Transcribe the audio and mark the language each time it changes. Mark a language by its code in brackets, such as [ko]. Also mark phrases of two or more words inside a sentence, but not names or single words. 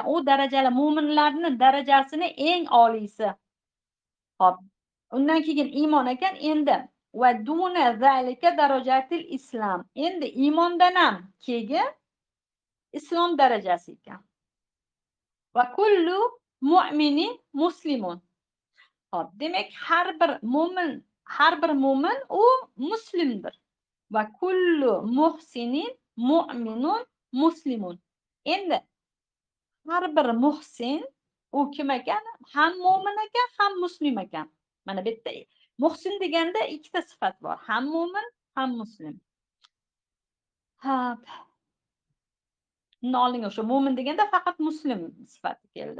[uz] U darajalar mo'minlarning darajasini eng oliysi. Xo'p. Undan keyin iymon ekan. [ar] Endi ودون ذلك درجة الإسلام. [uz] Endi iymondan ham keyin islom darajasi ekan. [ar] وكل مؤمن مسلم. [uz] Hop, demak, har bir mo'min u muslimdir. [ar] وكل محسن مؤمن مسلم. [uz] Endi har bir muhsin u kim ekan? Ham mo'min ekan, ham muslim ekan. Mana bu yerda muhsin deganda ikkita sifat bor. Ham mo'min, ham muslim. Ha, noling o'sha mo'min deganda faqat muslim sifati keldi.